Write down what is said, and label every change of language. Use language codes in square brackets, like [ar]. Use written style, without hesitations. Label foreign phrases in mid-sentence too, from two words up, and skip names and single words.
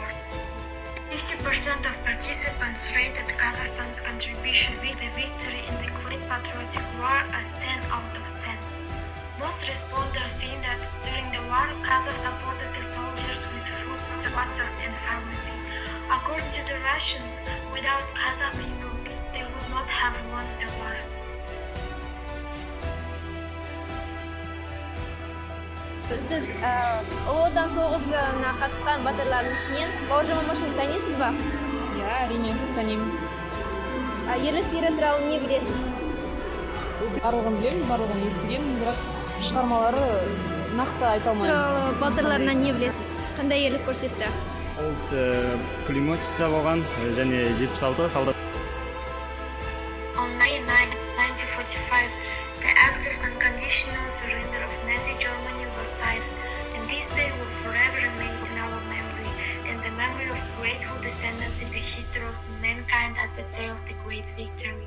[en] 50% of participants rated Kazakhstan's contribution to the victory in the Great Patriotic War as 10 out of 10. Most respondents think that during the war, Kazakhs supported the soldiers with food, water, and pharmacy. According to the Russians, without Kazakh people, they would not have won the war. [kk] Siz Ұлы Отан соғысына қатысқан батырлардың ішінен Бауыржан Момышевты танисыз ба? Иә, әрине, танимын. Ерліктері туралы не білесіз? Барлығын білемін, барлығын естігенмін, бірақ шығармалары нақты айта алмаймын. Батырларынан не білесіз? Қандай ерлік көрсетті? Ол пулеметчица болған, және 76 солдат. [en] On May 9, 1945, the act of unconditional surrender of Nazi Germany was signed, and this day will forever remain in our memory and the memory of grateful descendants in the history of mankind as the day of the great victory.